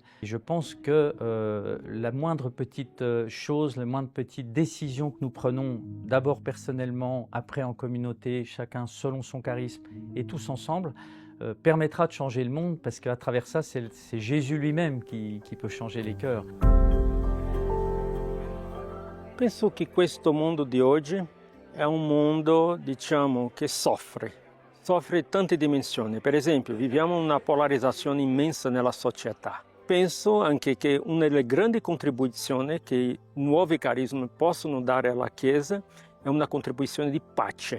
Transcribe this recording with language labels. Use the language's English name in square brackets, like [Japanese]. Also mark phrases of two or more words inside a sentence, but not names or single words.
[French] Et je pense que la moindre petite chose, la moindre petite décision que nous prenons, d'abord personnellement, après en communauté, chacun selon son charisme et tous ensemble, permettra de changer le monde, parce qu'à travers ça, c'est Jésus lui-même qui peut changer les cœurs. [Italian] Penso che questo mondo di oggi è un mondo, diciamo, che soffre tante dimensioni. Per esempio, viviamo una polarizzazione immensa nella società. Penso anche che una delle grandi contribuzioni che i nuovi carismi possono dare alla Chiesa è una contribuzione di pace.